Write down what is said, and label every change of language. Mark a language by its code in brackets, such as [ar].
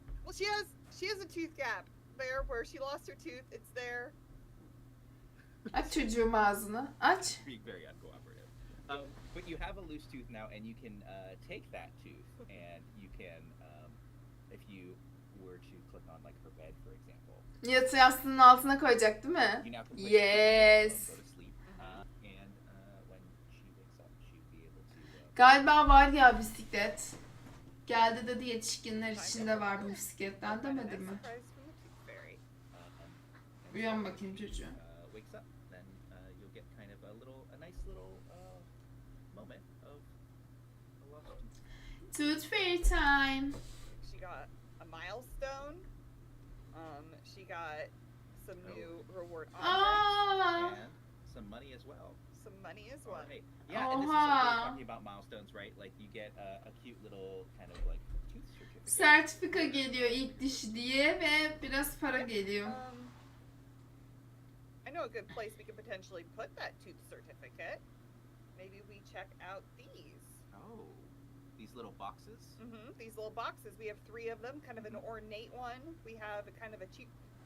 [en] Well, she has a tooth gap there where she lost her tooth. It's there. [tr] Aç çocuğum ağzını. Aç. [en] Being very uncooperative. But you have a loose tooth now, and you can take that tooth, and you can, if you were to click on like her bed, for example, [tr] Yatı yastığının altına koyacak değil mi? [en] you now can place Yes. her go to sleep, and when she wakes up, she'd be able to. [tr] Galiba var ya bisiklet. Geldi dedi yetişkinler içinde var bu bisikletten demedi mi? [en] Surprise from the tooth fairy. And [tr] Uyan [en] so [tr] bakayım [en] when she, [tr] çocuğum. [en] wakes up, then you'll get kind of a nice little moment of a lost tooth. Tooth fairy time. She got a milestone. She got some new reward objects. Aa. And some money as well. Some money as well. Alright. Yeah, and this is like Oha. we're talking about milestones, right? Like you get a cute little kind of like tooth certificate. [tr] Sertifika geliyor ilk dişi diye ve biraz para geliyor. [en] I know a good place we could potentially put that tooth certificate. Maybe we check out these. Oh, these little boxes. These little boxes. We have 3 of them. Kind of an ornate one. We have a kind of a cheapskate.